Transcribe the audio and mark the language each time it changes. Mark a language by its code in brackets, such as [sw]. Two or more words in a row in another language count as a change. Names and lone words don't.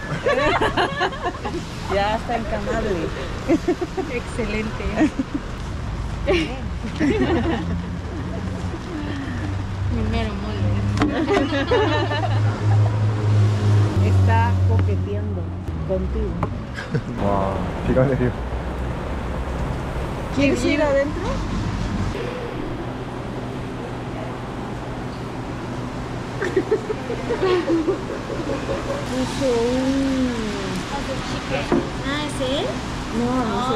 [es] Ya está encamable. Excelente. Mi mero mole. Está coqueteando contigo. [ko] 와, 비가 내려. [es] ¿Quieres ir adentro? Puso un... Ah, ¿es él? No, no sé.